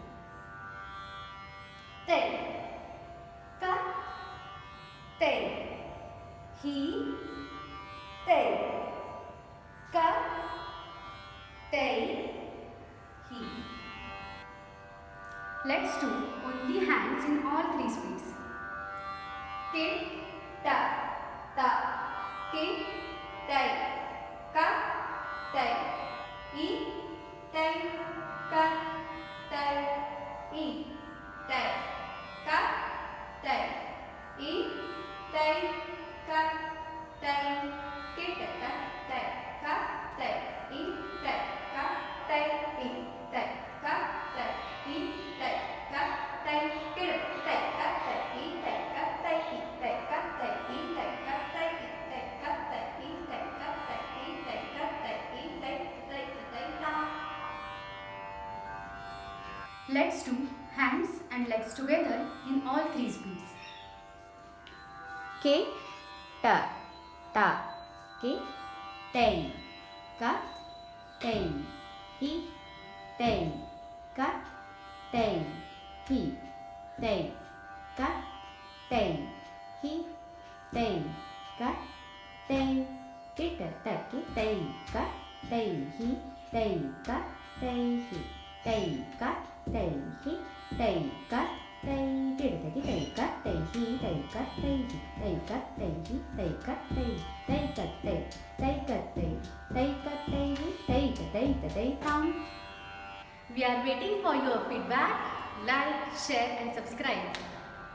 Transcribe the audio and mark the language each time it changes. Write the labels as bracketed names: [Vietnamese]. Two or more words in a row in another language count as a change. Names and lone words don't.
[English] Then, cut, then, he, then, cut, then, he. Let's do only hands in all three speeds. Tick, ta, ta, tick, tay, ka, tay, e, tay, ka, tay, e, tay, ka, tay, e, tay, ka, tay, tick, ta, tay, ka, tay, e, tay, ka, tay, e, tay, ka, tay, e, tay, ka, tay, tick, tay, ka, tay, e, tay, ka, tay, e, tay, ka, tay, e, tay, ka, tay, e, tay, ka, tay, e, tay, ka, tay, e, tay, ka, tay, e, tay, tay, tay, ta. Let's do hands and legs together in all three speeds. K, ta, ta, K, tay, ka, tay, he, tay, ka, tay, he, tay, ka, tay, he, tay, ka, tay, tick, ta, tay, ka, tay, he, tay, ka, tay, he, tay, ka, tay, he, tay, ka, tay, tick, tay, ka, tay, he, tay, ka, tay, he, tay, ka, tay, he, tay, ka, tay, tay, ka, tay, tay, ka, tay, tay, ka, tay, he, tay, ka, tay, tay, thumb. We are waiting for your feedback. Like, share and subscribe.